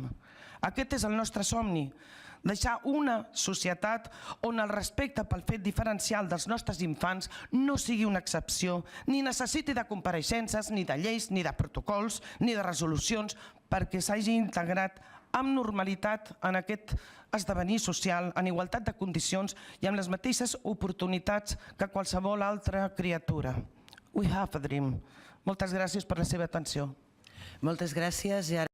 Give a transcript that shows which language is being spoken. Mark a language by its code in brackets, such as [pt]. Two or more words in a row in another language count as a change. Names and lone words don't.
[ca] Aquest és el nostre somni. Deixar una societat on el respecte pel fet diferencial dels nostres infants no sigui una excepció, ni necessiti de compareixences, ni de lleis, ni de protocols, ni de resolucions, perquè s'hagi integrat amb normalitat en aquest esdevenir social, en igualtat de condicions i amb les mateixes oportunitats que qualsevol altra criatura. [en] We have a dream. [ca] Moltes gràcies per la seva atenció. Moltes gràcies.